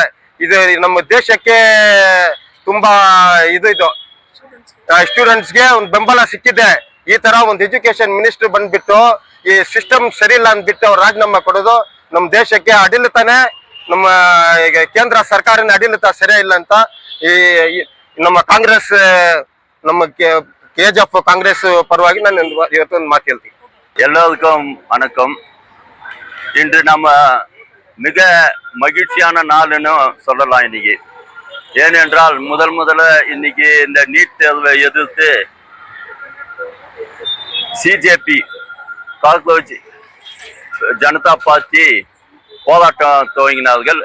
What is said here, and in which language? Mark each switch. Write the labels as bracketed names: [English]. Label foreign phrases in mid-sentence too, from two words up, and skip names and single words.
[Kannada] ಇದು ನಮ್ಮ ದೇಶಕ್ಕೆ ತುಂಬಾ ಇದು ಸ್ಟೂಡೆಂಟ್ಸ್ಗೆ ಒಂದು ಬೆಂಬಲ ಸಿಕ್ಕಿದೆ. ಈ ತರ ಒಂದು [English] education minister [Kannada] ಬಂದ್ಬಿಟ್ಟು ಈ ಸಿಸ್ಟಮ್ ಸರಿ ಇಲ್ಲ ಅಂದ್ಬಿಟ್ಟು ಅವ್ರು ರಾಜೀನಾಮೆ ಕೊಡೋದು ನಮ್ಮ ದೇಶಕ್ಕೆ ಆಡಳಿತನೇ, ನಮ್ಮ ಕೇಂದ್ರ ಸರ್ಕಾರನ ಆಡಳಿತ ಸರಿಯ ಇಲ್ಲ ಅಂತ ಈ ನಮ್ಮ ಕಾಂಗ್ರೆಸ್, ನಮ್ಮ KJF ಕಾಂಗ್ರೆಸ್ ಪರವಾಗಿ ನಾನ್ ಇವತ್ತೊಂದು ಮಾತು ಹೇಳ್ತೀನಿ. [Tamil] எல்லோருக்கும் வணக்கம். இன்று நம்ம மிக மகிழ்ச்சியான நாள்னு சொல்லலாம் இன்னைக்கு. ஏனென்றால் முதல்ல இன்னைக்கு இந்த நீட் தேர்வை எதிர்த்து சிஜேபி காக்ரோச் ஜனதா பார்ட்டி போராட்டம் துவங்கினார்கள்.